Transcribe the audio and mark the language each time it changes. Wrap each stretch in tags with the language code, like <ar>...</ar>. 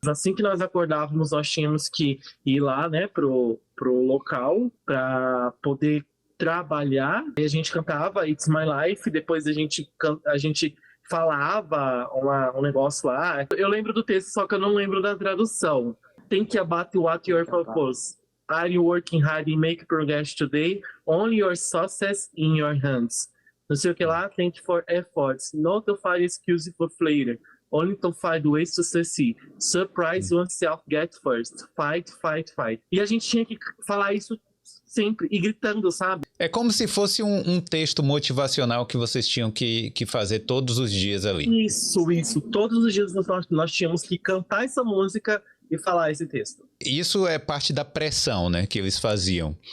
<pt>Assim que nós acordávamos, nós tínhamos que ir lá, né, pro local para poder trabalhar. E a gente cantava It's My Life, depois a gente falava um negócio lá. Eu lembro do texto, só que eu não lembro da tradução.</pt> <en>Think about what your purpose. Are you working hard and make progress today? Only your success in your hands.</en> <pt>Não sei o que lá,</pt> <en>thank for efforts. Not to find excuse for later. Only to find ways to succeed. Surprise oneself, get first. Fight, fight, fight.</en> <pt>E a gente tinha que falar isso sempre, e gritando, sabe? É como se fosse um texto motivacional que vocês tinham que fazer todos os dias ali. Isso. Todos os dias nós tínhamos que cantar essa música e falar esse texto. Isso é parte da pressão, né, que eles faziam.</pt>